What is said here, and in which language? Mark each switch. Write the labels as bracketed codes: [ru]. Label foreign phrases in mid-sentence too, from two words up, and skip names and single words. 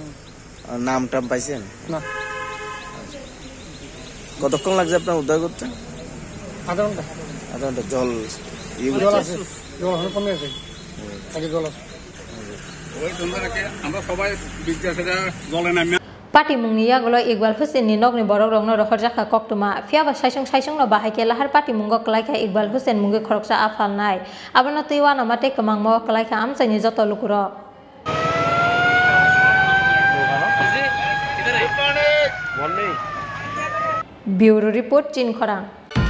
[bn] নাম টাম পাইছেন না কতক্ষণ লাগছে আপনার উদ্ধার করতে আধা ঘন্টা জল আছে জল এখন কমে আছে আগে জল আছে আমরা সবাই বিদ্যাসেরা জলে নামি [trk] Pati mungni yaglo Iqbal Hussein ni nokni borok rokno rohor jaka koktoma phiaba saisung no bahai lahar pati mungo klaika Iqbal Hussein mungi khoroksa afalnai abono tuiwana mate kamangmo klaika amsaini joto lukuro Bureau report Chin Khorang